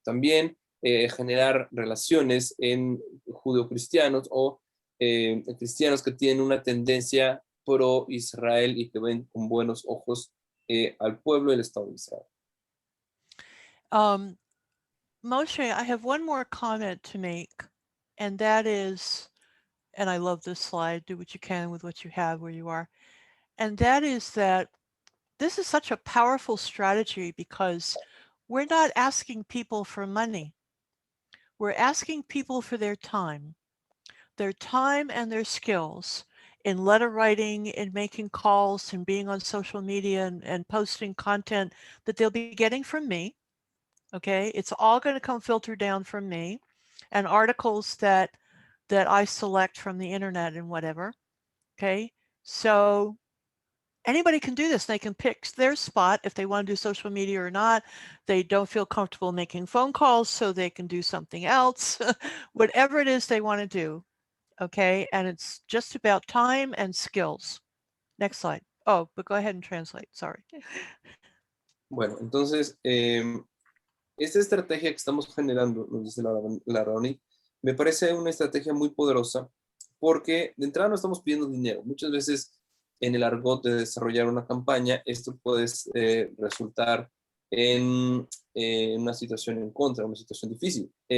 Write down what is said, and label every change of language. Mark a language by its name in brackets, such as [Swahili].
[Spanish] También generar relaciones en judeocristianos o cristianos que tienen una tendencia pro Israel y que ven con buenos ojos al pueblo y el Estado de Israel. [English] Moshe, I have one more comment to make, and that is, and I love this slide, do what you can with what you have where you are, and that is that this is such a powerful strategy because we're not asking people for money. We're asking people for their time and their skills in letter writing, in making calls, and being on social media and posting content that they'll be getting from me. Okay, it's all going to come filtered down from me, and articles that I select from the internet and whatever. Okay, so anybody can do this. They can pick their spot if they want to do social media or not. They don't feel comfortable making phone calls, so they can do something else. Whatever it is they want to do. Okay, and it's just about time and skills. Next slide. Oh, but go ahead and translate. Sorry. [Spanish] Bueno, entonces, esta estrategia que estamos generando, nos dice la Raoni, me parece una estrategia muy poderosa porque de entrada no estamos pidiendo dinero. Muchas veces en el argot de desarrollar una campaña, esto puede resultar en una situación en contra, una situación difícil.